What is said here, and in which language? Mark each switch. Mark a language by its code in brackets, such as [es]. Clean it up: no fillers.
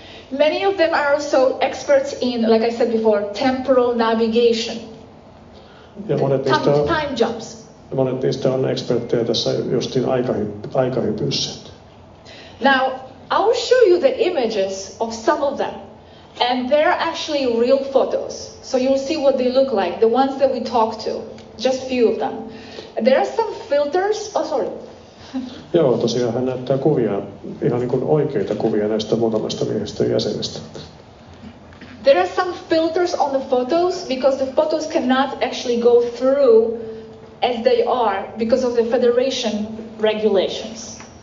[en] Many of them are also experts in, like I said before, temporal navigation. [fi] Ja [en] time jumps. [fi] Monet niistä on eksperttejä tässä justiin aikahypyssä. [en] Now, I will show you the images of some of them. And they're actually real photos. So you'll see what they look like, the ones that we talked to. Just few of them. There are some filters. Oh, sorry. [fi] Joo, tosiaan hän näyttää kuvia, ihan niin kuin oikeita kuvia näistä muutamasta miehistä jäsenestä. [en] There are some filters on the photos because the photos cannot actually go through as they are because of the Federation regulations.